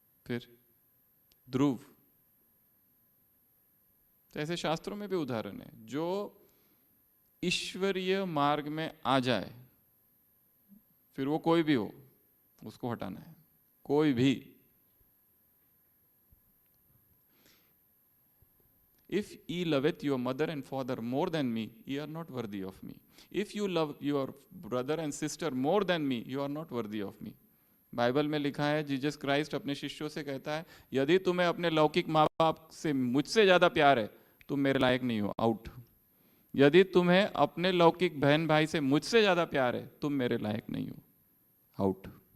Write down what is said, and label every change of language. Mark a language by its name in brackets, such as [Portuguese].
[Hindi] फिर ध्रुव। तो ऐसे शास्त्रों में भी उदाहरण है। जो ईश्वरीय मार्ग में आ जाए, फिर वो कोई भी हो, उसको हटाना है, कोई भी। [English] If ye loveth your mother and father more than me, ye are not worthy of me. If you love your brother and sister more than me, you are not worthy of me. [Hindi] Bible में लिखा है, Jesus Christ अपने शिष्यों से कहता है, यदि तुम्हें अपने लौकिक माँ बाप से मुझसे ज्यादा प्यार है, तुम मेरे लायक नहीं हो, आउट। यदि तुम्हें अपने लौकिक बहन भाई से मुझसे ज्यादा प्यार है, तुम मेरे लायक नहीं हो, आउट।